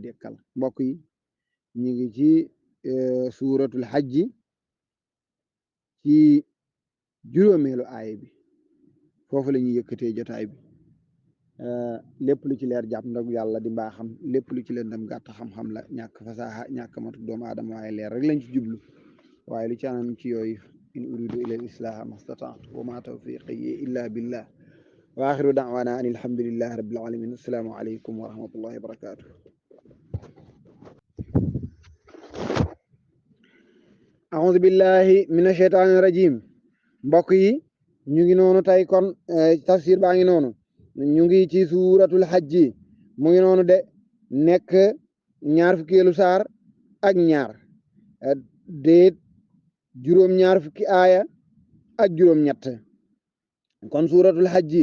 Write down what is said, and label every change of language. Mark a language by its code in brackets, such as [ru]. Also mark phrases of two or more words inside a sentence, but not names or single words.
[wo] dekkal mbokk yi ñu ngi ci suuratul xajji ci juróomeelu aaya bi foofu la ñuy yëkkatee jotaay bi lépp lu ci leer jàpp ndag yàlla di mbaaxam lépp lu ci leen dem gàtt xam-xam la ñàkk fasaaxa ñàkk matu doomu aadama waaye leer rek lañ ci jublu waaye lu ci anam ci yooyu [ar] إن أريد إلا الإصلاح ما استطعت وما توفيقي إلا بالله وآخر دعوانا أن الحمد لله رب العالمين السلام عليكم ورحمة الله وبركاته أعوذ بالله من الشيطان الرجيم [wo] mbokk yi ñu ngi noonu tey kon tafsir baa ngi noonu ñu ngi ci suuratul xajji mu ngi noonu de nekk ñaar fukkeelu saar ak ñaar déet juróom-ñaar fukki aaya ak juróom-ñett kon suuratul xajji